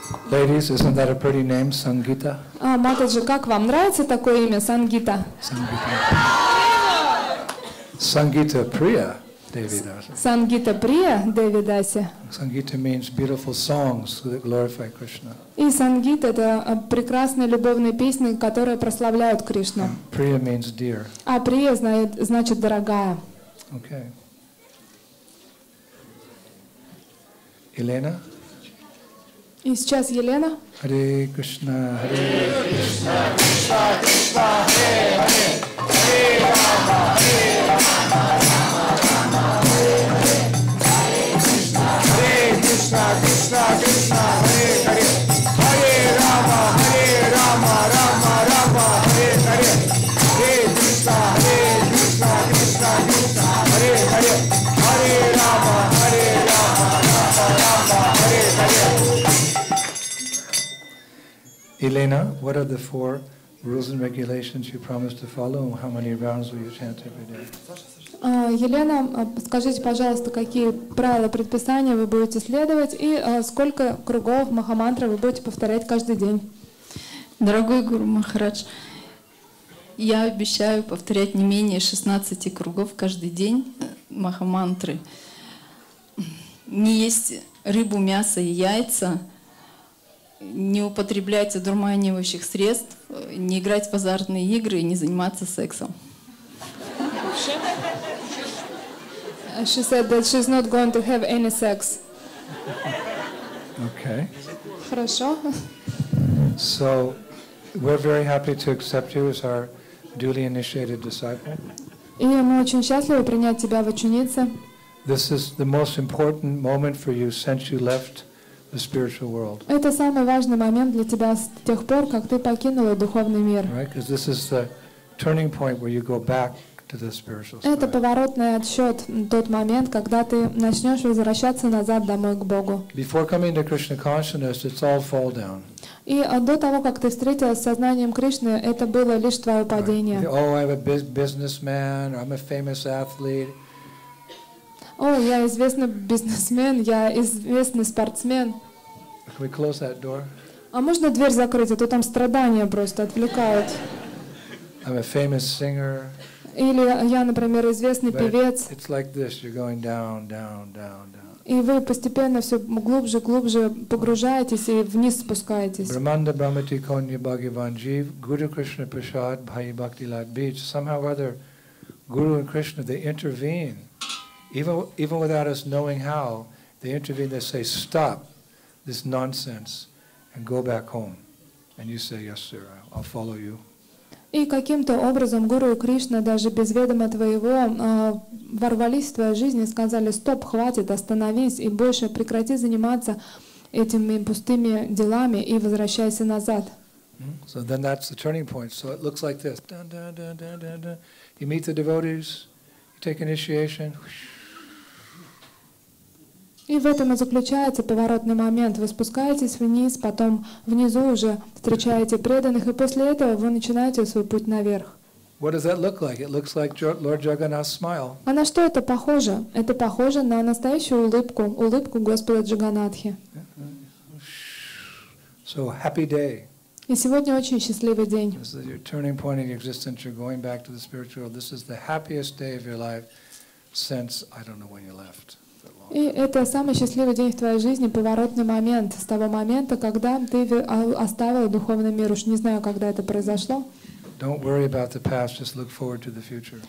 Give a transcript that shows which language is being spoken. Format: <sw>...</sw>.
<en>Ladies, isn't that a pretty name, Sangita?</en> <ru>Матаджи, как вам нравится такое имя, Сангита?</ru> <en>Sangita Priya Devidasi.</en> <ru>Сангита Прия Девидаси.</ru> <en>Sangita means beautiful songs that glorify Krishna.</en> <ru>И Сангит — это прекрасные любовные песни, которые прославляют Кришну.</ru> <en>Priya means dear.</en> <ru>А Прия значит дорогая.</ru> <en>Okay. Elena?</en> <ru>И сейчас Елена.</ru> <sa>Hare Krishna, Hare Krishna, Krishna Krishna, Hare Hare, Hare Rama, Hare Rama, Rama Rama, Hare Hare, Hare Krishna, Krishna Krishna, Hare Hare, Hare Rama, Rama Rama, Hare Hare, Hare Krishna, Krishna Krishna, Hare Hare, Hare Rama, Rama Rama, Hare Hare.</sa> <en>Elena, what are the 4 rules and regulations you promised to follow, and how many rounds will you chant every day?</en> <ru>Елена, скажите, пожалуйста, какие правила, предписания вы будете следовать и сколько кругов Махамантры вы будете повторять каждый день? Дорогой Гуру Махарадж, я обещаю повторять не менее 16 кругов каждый день Махамантры. Не есть рыбу, мясо и яйца, не употреблять одурманивающих средств, не играть в азартные игры и не заниматься сексом.</ru> <en>She said that she's not going to have any sex. Okay.</en> <ru>Хорошо.</ru> <en>So, we're very happy to accept you as our duly initiated disciple.</en> <ru>И мы очень счастливы принять тебя в ученице.</ru> <en>This is the most important moment for you since you left the spiritual world.</en> <ru>Это самый важный момент для тебя с тех пор, как ты покинула духовный мир.</ru> <en>Right? Because this is the turning point where you go back to the spiritual side.</en> <ru>Это поворотный отсчет, тот момент, когда ты начнешь возвращаться назад домой к Богу.</ru> <en>Before coming to Krishna consciousness, it's all fall down.</en> <ru>И до того, как ты встретилась с сознанием Кришны, это было лишь твое падение.</ru> <en>Oh, I'm a businessman, or I'm a famous athlete.</en> <ru>О, я известный бизнесмен, я известный спортсмен.</ru> <en>Can we close that door?</en> <ru>А можно дверь закрыть, а то там страдания просто отвлекают.</ru> <en>I'm a famous singer.</en> <ru>Или я, например, известный</ru> <en>But</en> <ru>певец,</ru> <en>it's like this. You're going down, down, down, down.</en> <ru>и вы постепенно все глубже, глубже погружаетесь и вниз спускаетесь. Brahmanda Brahmati Konya Bhagavan Jeev, Guru Krishna Prasad Bhai Bhakti Lat Beach.</ru> <en>Somehow or other, Guru and Krishna, they intervene. Even without us knowing how, they intervene, they say, stop this nonsense and go back home. And you say, yes, sir, I'll follow you.</en> <ru>И каким-то образом Гуру и Кришна даже без ведома твоего ворвались в твою жизнь и сказали: стоп, хватит, остановись и больше прекрати заниматься этими пустыми делами и возвращайся назад.</ru> <en>So then that's the turning point. So it looks like this. Dun, dun, dun, dun, dun, dun. You meet the devotees, you take initiation.</en> <ru>И в этом и заключается поворотный момент. Вы спускаетесь вниз, потом внизу уже встречаете преданных, и после этого вы начинаете свой путь наверх.</ru> <en>What does that look like? It looks like Lord Jagannath's smile.</en> <ru>А на что это похоже? Это похоже на настоящую улыбку, улыбку Господа Джаганнатхи.</ru> <en>So happy day.</en> <ru>И сегодня очень счастливый день. This is your turning point in your existence. You're going back to the spiritual world. This is the happiest day of your life since I don't know when you left. И это самый счастливый день в твоей жизни, поворотный момент, с того момента, когда ты оставил духовный мир. Уж не знаю, когда это произошло.</ru> <en>Don't worry about the past, just look forward to the future.</en>